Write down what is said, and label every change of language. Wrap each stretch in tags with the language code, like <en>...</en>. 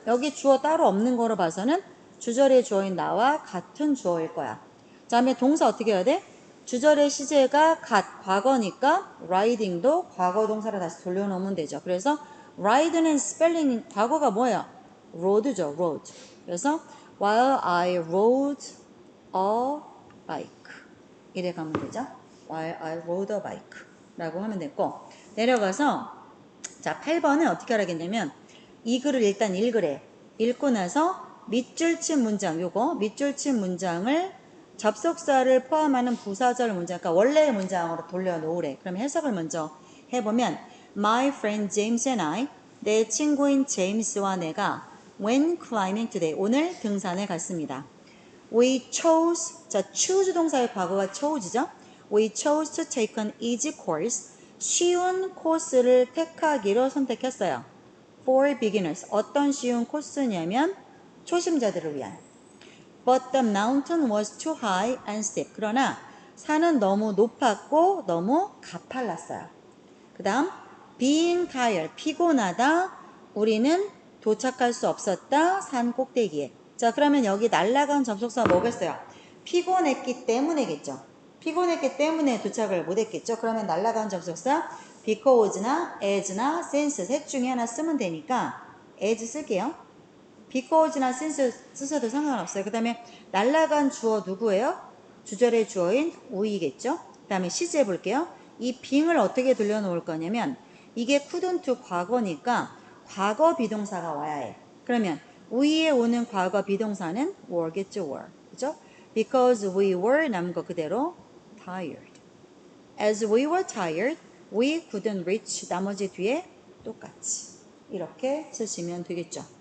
<ko>여기 주어 따로 없는 거로 봐서는 주절의 주어인 나와 같은 주어일 거야. 그 다음에 동사 어떻게 해야 돼? 주절의 시제가 과거니까 riding도 과거 동사로 다시 돌려놓으면 되죠. 그래서 ride는 스펠링 과거가 뭐예요? road죠, road.</ko> <en>그래서 while I rode a bike</en> <ko>이래 가면 되죠.</ko> <en>while I rode a bike</en> <ko>라고 하면 됐고, 내려가서 자 8번은 어떻게 하라겠냐면 이 글을 일단 읽으래. 읽고 나서 밑줄 친 문장, 요거 밑줄 친 문장을 접속사를 포함하는 부사절 문장, 그러니까 원래의 문장으로 돌려놓으래. 그럼 해석을 먼저 해보면</ko> <en>My friend James and I,</en> <ko>내 친구인 제임스와 내가</ko> <en>went climbing today,</en> <ko>오늘 등산에 갔습니다.</ko> <en>We chose,</en> <ko>자 choose 동사의 과거가 chose죠.</ko> <en>We chose to take an easy course,</en> <ko>쉬운 코스를 택하기로 선택했어요.</ko> <en>For beginners,</en> <ko>어떤 쉬운 코스냐면 초심자들을 위한.</ko> <en>But the mountain was too high and steep.</en> <ko>그러나 산은 너무 높았고 너무 가팔랐어요. 그 다음</ko> <en>being tired,</en> <ko>피곤하다. 우리는 도착할 수 없었다. 산 꼭대기에. 자, 그러면 여기 날아간 접속사 뭐겠어요? 피곤했기 때문에겠죠. 피곤했기 때문에 도착을 못했겠죠. 그러면 날아간 접속사 because나 as나 since 셋 중에 하나 쓰면 되니까 as 쓸게요. because나 since 쓰셔도 상관없어요. 그 다음에 날아간 주어 누구예요? 주절의 주어인 we겠죠. 그 다음에 시제 볼게요. 이 being을 어떻게 돌려놓을 거냐면 이게 couldn't 과거니까 과거 비동사가 와야 해. 그러면 we에 오는 과거 비동사는 were겠죠. were. 그죠?</ko> <en>Because we were</en> <ko>남은 거 그대로</ko> <en>tired. As we were tired, we couldn't reach</en> <ko>나머지 뒤에 똑같이 이렇게 쓰시면 되겠죠.</ko>